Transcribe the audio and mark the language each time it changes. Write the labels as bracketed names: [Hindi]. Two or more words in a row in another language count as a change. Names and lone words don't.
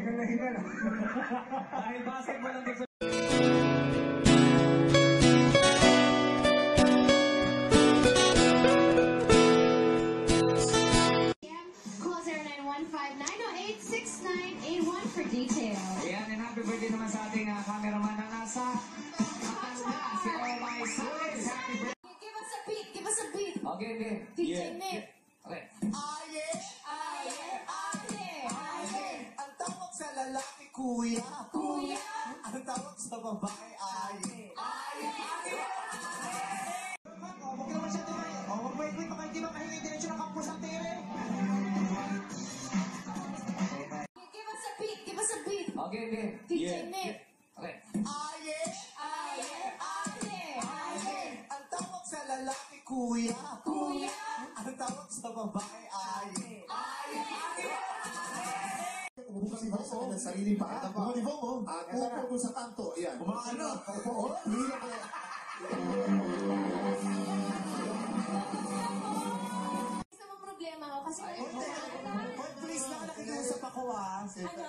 [Filipino] Dahil basketball ang gusto. [English] Call 0915-908-6981 for details. [Filipino] Ayan, [English] and happy birthday [Filipino] naman sa ating cameraman na nasa si Omay Salis. [English] Happy birthday. Give us a beat, give us a beat. Okay, okay. DJ Nick. Okay. Aye, aye, aye, aye. [Filipino] Ang tawag sa lalaki, kuya. Kuya. Ang tawag sa babae, aye. Aye, aye. Huwag naman siya tumayo. Wait, baka hindi ba kahingi diretsyo ng kampus ang tere? [English] Give us a beat, give us a beat. Okay, okay. DJ Nick. Okay. Aye, Aye, aye, aye. [Filipino] ang tawag sa lalaki, kuya. Kuya. Ang tawag sa babae, aye. Aye, aye. Umubukas ito sa kanyang sarili pa. Upo po sa kanto. Ayan. Umaano? Upo. Hila ka. Isa mong problema ko kasi Boy, please lang, nakikiusap ako ah. Ano?